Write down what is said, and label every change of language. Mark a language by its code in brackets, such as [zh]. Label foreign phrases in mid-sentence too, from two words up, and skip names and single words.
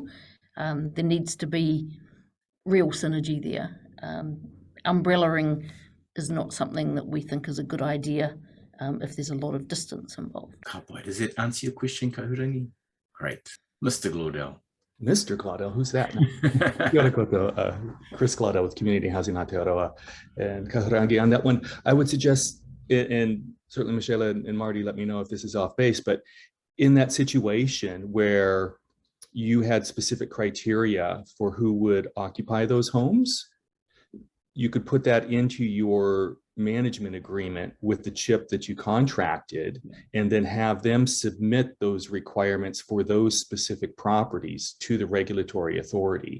[en] There needs to be real synergy there. Umbrellaing is not something that we think is a good idea if there's a lot of distance involved. Does that answer your question, Kahurangi? Great. Mr. Glaudel. Mr. Glaudel, who's that? [mi] Kia ora koutou, [en] Chris Glaudel with Community Housing Aotearoa, and Kahurangi on that one. I would suggest, and certainly Michaela and Marty, let me know if this is off base, but in that situation where you had specific criteria for who would occupy those homes, you could put that into your management agreement with the CHIP that you contracted, and then have them submit those requirements for those specific properties to the regulatory authority.